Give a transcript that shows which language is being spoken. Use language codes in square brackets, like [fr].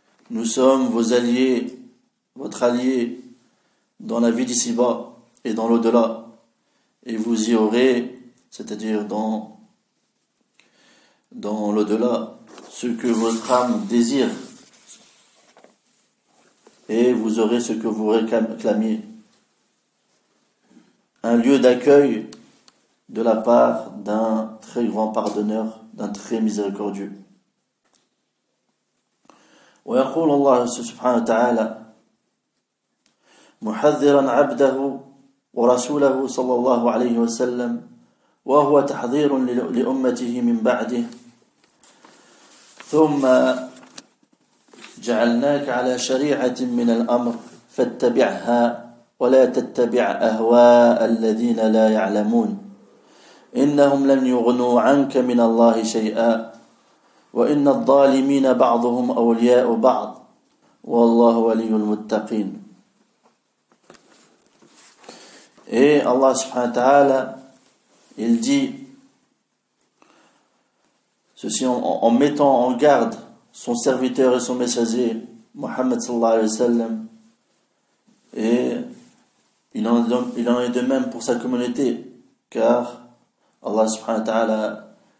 [fr] Nous sommes vos alliés, votre allié, dans la vie d'ici-bas et dans l'au-delà, et vous y aurez, c'est-à-dire dans l'au-delà, ce que votre âme désire, et vous aurez ce que vous réclamiez, un lieu d'accueil de la part d'un très grand pardonneur, d'un très miséricordieux. [ar] ويقول الله سبحانه وتعالى محذرا عبده ورسوله صلى الله عليه وسلم وهو تحذير لأمته من بعده ثم جعلناك على شريعة من الأمر فاتبعها ولا تتبع أهواء الذين لا يعلمون إنهم لن يغنوا عنك من الله شيئا وإن الظالمين بعضهم أولياء بعض والله ولي المتقين. [fr] Et Allah subhanahu wa ta'ala, il dit ceci en mettant en garde son serviteur et son messager, Muhammad sallallahu alayhi wa sallam, et il en est de même pour sa communauté, car Allah subhanahu wa ta'ala,